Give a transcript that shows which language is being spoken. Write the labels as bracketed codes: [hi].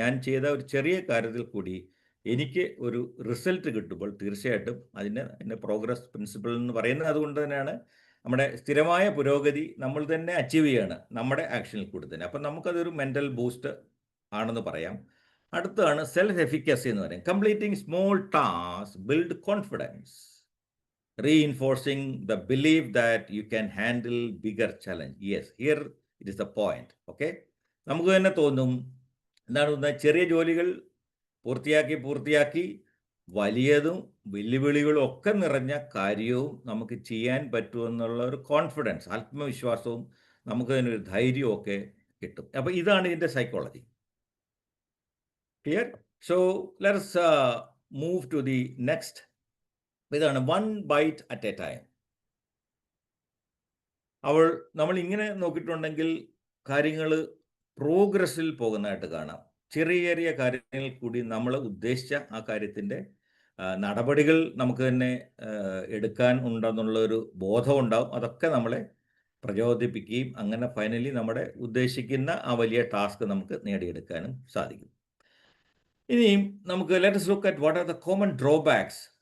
[ml] ഞാൻ ചെയ്ത ഒരു ചെറിയ കാര്യത്തിൽ കൂടി എനിക്ക് ഒരു റിസൾട്ട് കിട്ടുമ്പോൾ തീർച്ചയായിട്ടും അതിൻ്റെ പ്രോഗ്രസ് പ്രിൻസിപ്പിൾ എന്ന് പറയുന്നത് അതുകൊണ്ട് തന്നെയാണ്. നമ്മുടെ സ്ഥിരമായ പുരോഗതി നമ്മൾ തന്നെ അച്ചീവ് ചെയ്യാണ് നമ്മുടെ ആക്ഷനിൽ കൂടി തന്നെ. അപ്പം നമുക്കതൊരു മെൻ്റൽ ബൂസ്റ്റ് ആണെന്ന് പറയാം. അടുത്തതാണ് സെൽഫ് എഫിക്കസി എന്ന് പറയും. [en] Completing small task build confidence, reinforcing the belief that you can handle bigger challenge. Yes, here it is the point. [ml] Okay, നമുക്ക് തന്നെ തോന്നും എന്താണ് ചെറിയ ജോലികൾ പൂർത്തിയാക്കി വലിയതും വെല്ലുവിളികളും ഒക്കെ നിറഞ്ഞ കാര്യവും നമുക്ക് ചെയ്യാൻ പറ്റുമെന്നുള്ള ഒരു കോൺഫിഡൻസ്, ആത്മവിശ്വാസവും നമുക്ക് തന്നെ ഒരു ധൈര്യവും ഒക്കെ കിട്ടും. അപ്പോൾ ഇതാണ് ഇതിൻ്റെ psychology. Clear? [en] So let's move to the next. [ml] ഇതാണ് [en] 1 bite at a time. [ml] നമ്മൾ ഇങ്ങനെ നോക്കിയിട്ടുണ്ടെങ്കിൽ കാര്യങ്ങൾ പ്രോഗ്രസ്സിൽ പോകുന്നതായിട്ട് കാണാം. ചെറിയ ചെറിയ കാര്യങ്ങളിൽ കൂടി നമ്മൾ ഉദ്ദേശിച്ച ആ കാര്യത്തിൻ്റെ നടപടികൾ നമുക്ക് തന്നെ എടുക്കാൻ ഉണ്ടെന്നുള്ളൊരു ബോധം ഉണ്ടാവും. അതൊക്കെ നമ്മളെ പ്രചോദിപ്പിക്കുകയും അങ്ങനെ ഫൈനലി നമ്മുടെ ഉദ്ദേശിക്കുന്ന ആ വലിയ ടാസ്ക് നമുക്ക് നേടിയെടുക്കാനും സാധിക്കും. ഇനിയും നമുക്ക് [en] let us look at what are the common drawbacks